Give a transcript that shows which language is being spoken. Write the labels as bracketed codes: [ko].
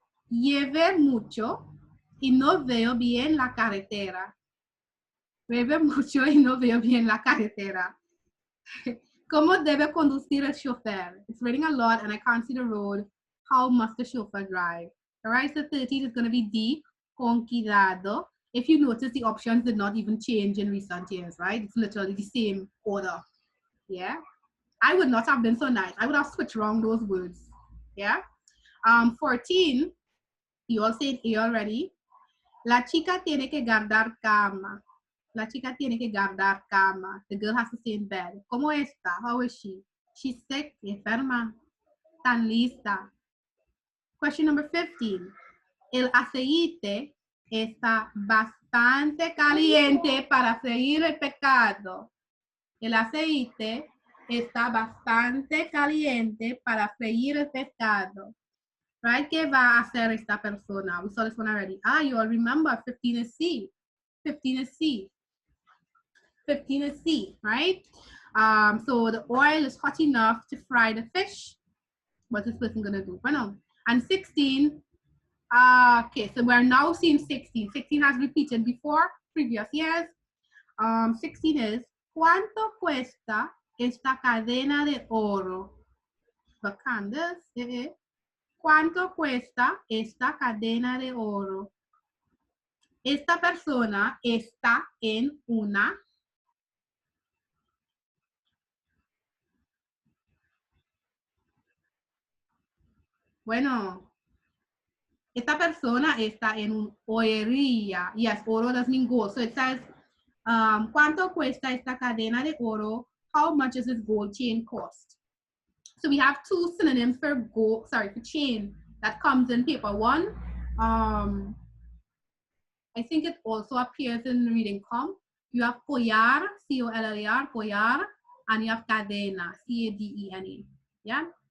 [es] Lleve mucho y no veo bien la carretera. Lleve mucho y no veo bien la carretera. ¿Cómo debe conducir el chofer? [en] It's raining a lot and I can't see the road. How must the chauffeur drive? All right, so 13 is going to be D, [es] con cuidado. [en] If you notice, the options did not even change in recent years, right? It's literally the same order. Yeah. I would not have been so nice. I would have switched around those words. Yeah. 14, you all said A already. [es] La chica tiene que guardar cama. La chica tiene que guardar cama. [en] The girl has to stay in bed. [es] ¿Cómo está? [en] How is she? She's sick, [es] enferma. Tan lista. [en] Question number 15. [es] El aceite está bastante caliente para freír el pescado. El aceite está bastante caliente para freír el pescado. [en] Right? [es] ¿Qué va a hacer esta persona? [en] We saw this one already. You all remember 15 is C. 15 is C. 15 is C, right? So the oil is hot enough to fry the fish. What's this person gonna do? And 16, okay, so we're now seeing 16. 16 has repeated before, previous years. 16 is, [es] ¿cuánto cuesta esta cadena de oro? [en] The candles, [es] ¿Cuánto cuesta esta cadena de oro? Esta persona está en una. Bueno, esta persona está en una joyería. [en] Yes, oro doesn't mean gold. [es] So it says, ¿cuánto cuesta esta cadena de oro? [en] How much does this gold chain cost? So we have two synonyms for gold, for chain that comes in paper one. I think it also appears in reading comp. You have collar, C-O-L-L-A-R, collar, and you have cadena, C-A-D-E-N-A. Yeah?